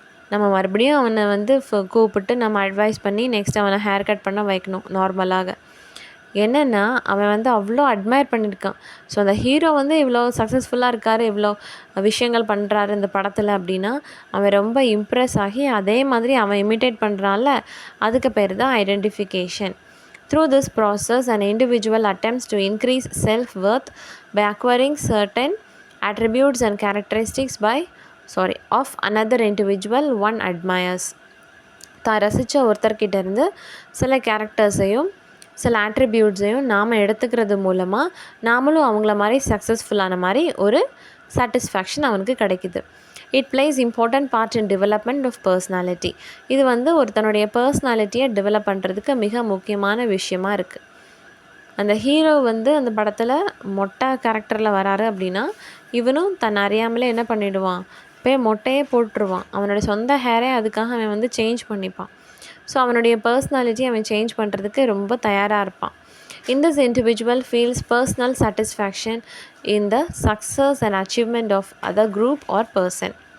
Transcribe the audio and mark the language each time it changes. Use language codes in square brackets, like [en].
[ta] நம்ம மறுபடியும் அவனை வந்து கூப்பிட்டு நம்ம அட்வைஸ் பண்ணி நெக்ஸ்ட் அவனை ஹேர் கட் பண்ண வைக்கணும் நார்மலாக. என்னென்னா அவன் வந்து அவ்வளோ அட்மையர் பண்ணியிருக்கான். ஸோ அந்த ஹீரோ வந்து இவ்வளோ சக்ஸஸ்ஃபுல்லாக இருக்கார், இவ்வளோ விஷயங்கள் பண்ணுறாரு இந்த படத்தில் அப்படின்னா அவன் ரொம்ப இம்ப்ரெஸ் ஆகி அதே மாதிரி அவன் இமிட்டேட் பண்ணுறான்ல, அதுக்கு பேர் தான் identification. [en] Through this process, an individual attempts to increase self-worth by acquiring certain attributes and characteristics of another individual one admires. [ta] தான் ரசித்த ஒருத்தர்கிட்ட இருந்து சில கேரக்டர்ஸையும் சில ஆட்ரிபியூட்ஸையும் நாம் எடுத்துக்கிறது மூலமாக நாமளும் அவங்கள மாதிரி சக்ஸஸ்ஃபுல்லான மாதிரி ஒரு சாட்டிஸ்ஃபேக்ஷன் அவனுக்கு கிடைக்குது. [en] It plays important part in development of personality. [ta] இது வந்து ஒருத்தனுடைய பர்சனாலிட்டியை டெவலப் பண்ணுறதுக்கு மிக முக்கியமான விஷயமா இருக்குது. அந்த ஹீரோ வந்து அந்த படத்தில் மொட்டை கேரக்டரில் வராரு அப்படின்னா இவனும் தன் அறியாமலே என்ன பண்ணிவிடுவான், போய் மொட்டையே போட்டுருவான். அவனோட சொந்த ஹேரே அதுக்காக அவன் வந்து சேஞ்ச் பண்ணிப்பான். ஸோ அவனுடைய பர்சனாலிட்டி அவன் சேஞ்ச் பண்ணுறதுக்கு ரொம்ப தயாராக இருப்பான். [en] In this individual feels personal satisfaction in the success and achievement of other group or person.